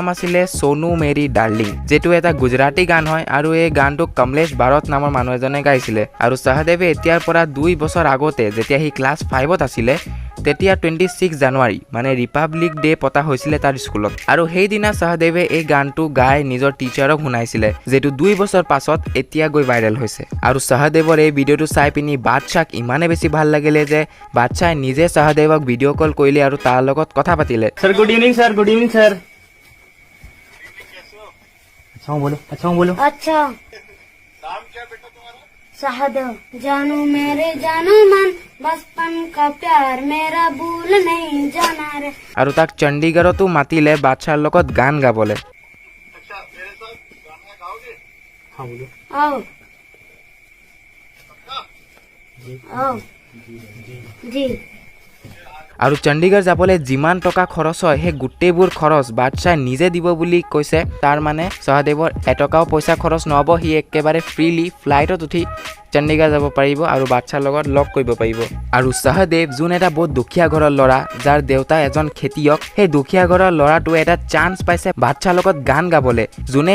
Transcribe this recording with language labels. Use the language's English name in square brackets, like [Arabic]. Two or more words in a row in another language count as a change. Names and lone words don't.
[Assamese] আছিলে সোনু মেৰী ডাৰ্লিং যেটো এটা গুজৰাটী গান হয় আৰু এই গানটো কমলেশ ভাৰত নামৰ মানুহ এজনে গাইছিলে আৰু সহদেৱে এতিয়াৰ পৰা 2 বছৰ আগতে যেতিয়া সি ক্লাছ 5ত আছিলে তেতিয়া 26 জানুৱাৰী মানে ৰিপাব্লিক ডে পতা হৈছিলে তাৰ স্কুলত আৰু সেইদিনা সহদেৱে এই গানটো গাই নিজৰ টিচাৰক শুনাইছিলে যেটো 2 বছৰ পাছত এতিয়া গৈ ভাইৰেল হৈছে আৰু সহদেৱৰ এই ভিডিঅ'টো চাই পিনি বাদশাক ইমানে বেছি ভাল লাগিলে যে বাদশাই নিজে সহদেৱক [English] video call [Assamese] কৰিলে আৰু তাৰ লগত কথা পাতিলে [Hindi] सर [English] good evening [Hindi] सर अच्छा हूँ बोलो अच्छा नाम क्या बेटा तुम्हारा सहदेव जानू मेरे जानू मन बचपन का प्यार मेरा भूल नहीं जाना रे [Assamese] আৰু তাক চণ্ডীগড়তো মাতিলে বাদশাৰ লগত গান গাবলে [Hindi] हाँ बोलो आओ आओ जी [Assamese] আৰু চণ্ডীগড় যাবলৈ যিমান টকা খৰচ হয় সেই গোটেইবোৰ খৰচ বাদশাই নিজে দিব বুলি কৈছে তাৰ মানে সহদেৱৰ এটকাও পইচা খৰচ নহব সি একেবাৰে ফ্ৰীলি ফ্লাইটত উঠি চণ্ডীগড় যাব পাৰিব আৰু বাদশাৰ লগত লগ কৰিব পাৰিব আৰু সহদেৱ যোন এটা বহুত দুখীয়া ঘৰৰ ল'ৰা যাৰ দেউতা এজন খেতিয়ক সেই দুখীয়া ঘৰৰ ল'ৰাটো এটা চান্স পাইছে বাদশাৰ লগত গান গাবলৈ যোনে